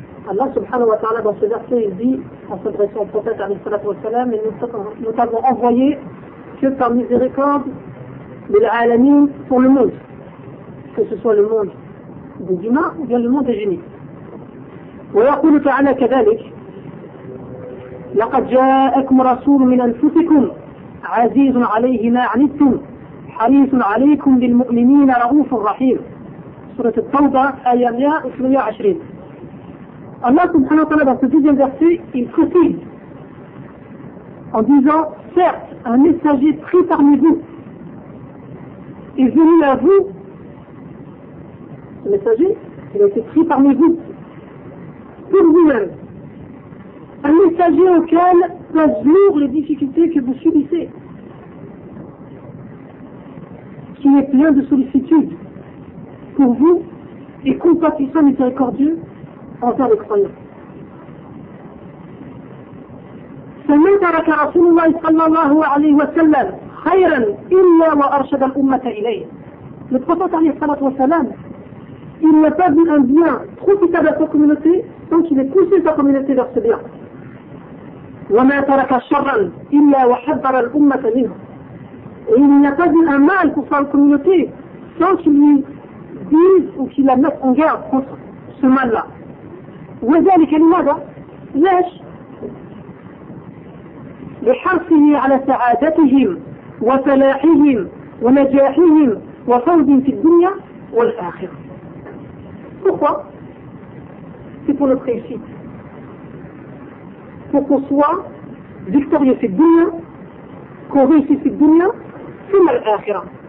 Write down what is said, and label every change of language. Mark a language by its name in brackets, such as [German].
[Arabic] الله سبحانه وتعالى بصدق سيدي أصل رسول الله عليه الصلاة والسلام من نتبع أفضي كتب ميزيكورد للعالمين [French] pour le monde, que ce soit le monde des humains ou bien le monde des génies. [Arabic] ويقول تعالى كذلك: لقد جاءكم رسول من أنفسكم عزيز عليه ما عنتم حريص عليكم بالمؤمنين رؤوف رحيم. سورة التوبة آية 120. الله سبحانه وتعالى [French] dans ce deuxième verset, il précise en disant: certes, un messager pris parmi vous est venu à vous. Ce messager, il a été pris parmi vous pour vous-même. Un messager auquel pèsent lourd les difficultés que vous subissez, qui est plein de sollicitude pour vous et compatissant miséricordieux envers les croyants. [Arabic] فمن ترك رسول الله صلى الله عليه وسلم خيرا الا وارشد الامه اليه. [French] Le prophète [Arabic] عليه الصلاه والسلام, [French] il n'a pas vu un bien profitable à sa communauté tant qu'il ait poussé sa communauté vers ce bien. [Arabic] وما ترك شرا الا وحذر الامه منه. [French] Et il n'a pas vu un mal pour sa communauté sans qu'il lui dise ou qu'il la mette en garde contre ce mal-là. [Arabic] وذلك لماذا؟ ليش؟ لحرصه على سعادتهم وفلاحهم ونجاحهم وفوز في الدنيا والآخرة. [French] Pourquoi? C'est pour notre réussite. Pour qu'on soit victorieux [Arabic] في الدنيا, [French] qu'on réussisse [Arabic] في الدنيا ثم الآخرة.